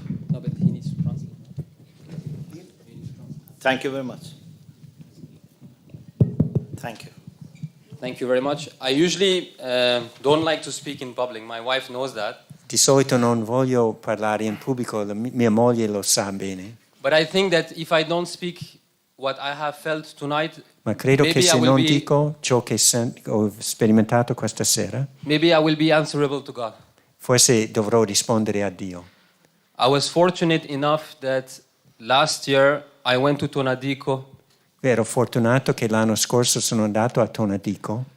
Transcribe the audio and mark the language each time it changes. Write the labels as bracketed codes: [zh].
[en] No, but he needs to translate. Thank you very much. Thank you. Thank you very much. I usually don't like to speak in public. My wife knows that. [it] Di solito non voglio parlare in pubblico, mia moglie lo sa bene. [en] But I think that if I don't speak what I have felt tonight, [it] Ma credo che [en] maybe [it] se [en] I will [it] non [en] be, [it] dico ciò che ho sperimentato questa sera, [en] maybe I will be answerable to God. [it] forse dovrò rispondere a Dio. [en] I was fortunate enough that last year I went to Tonadico. [it] Ero fortunato che l'anno scorso sono andato a Tonadico.